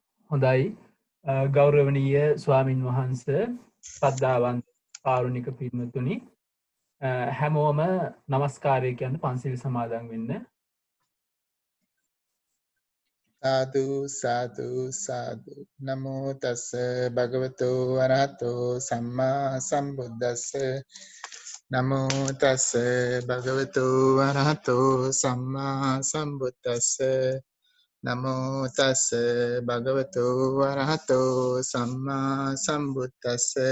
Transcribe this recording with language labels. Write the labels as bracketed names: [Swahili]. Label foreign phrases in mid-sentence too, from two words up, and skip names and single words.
[Sinhala] හොඳයි ගෞරවනීය ස්වාමින් වහන්සේ සද්ධාවන්ත කාරුණික පින්වතුනි හැමෝම නමස්කාරය කියන්න පන්සිල් සමාදන් වෙන්න. [Pali] සාදු සාදු සාදු නමෝ තස්ස භගවතු අරහතෝ සම්මා සම්බුද්දස්ස නමෝ තස්ස භගවතු අරහතෝ සම්මා සම්බුද්දස්ස නමෝ තස්ස භගවතු අරහතෝ සම්මා සම්බුද්දස්ස